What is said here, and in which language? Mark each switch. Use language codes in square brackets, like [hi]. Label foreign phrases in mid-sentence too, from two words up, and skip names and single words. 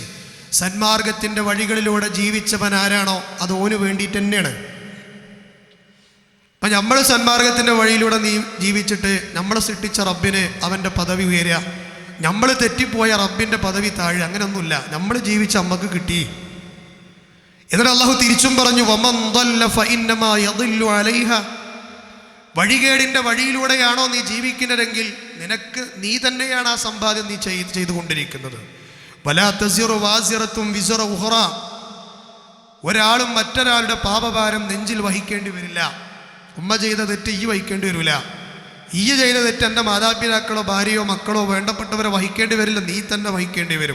[ml] സന്മാർഗത്തിൻ്റെ വഴികളിലൂടെ ജീവിച്ചവൻ ആരാണോ അത് ഓന് വേണ്ടിയിട്ട് തന്നെയാണ്. അപ്പം നമ്മൾ സന്മാർഗത്തിൻ്റെ വഴിയിലൂടെ ജീവിച്ചിട്ട് നമ്മളെ സൃഷ്ടിച്ച റബ്ബിന് അവൻ്റെ പദവി ഉയരുക, നമ്മൾ തെറ്റിപ്പോയ റബ്ബിൻ്റെ പദവി താഴെ, അങ്ങനെയൊന്നുമില്ല. നമ്മൾ ജീവിച്ച അമ്മക്ക് കിട്ടി. എന്നിട്ട് അള്ളാഹു തിരിച്ചും പറഞ്ഞു, [ar] ومن ضل فإنما يضل عليها. [ml] വഴികേടിൻ്റെ വഴിയിലൂടെയാണോ നീ ജീവിക്കുന്നതെങ്കിൽ നീ തന്നെയാണ് ആ സമ്പാദ്യം നീ ചെയ്തുകൊണ്ടിരിക്കുന്നത്. [ar] ولا تزر وازرة وزر أخرى. [ml] ഒരാളും മറ്റൊരാളുടെ പാപഭാരം നെഞ്ചിൽ വഹിക്കേണ്ടി വരില്ല. ഉമ്മ ചെയ്ത തെറ്റ് ഈ വഹിക്കേണ്ടി വരില്ല. ഈ ചെയ്ത തെറ്റ് എൻ്റെ മാതാപിതാക്കളോ ഭാര്യയോ മക്കളോ വേണ്ടപ്പെട്ടവരോ വഹിക്കേണ്ടി വരില്ല, നീ തന്നെ വഹിക്കേണ്ടി വരും.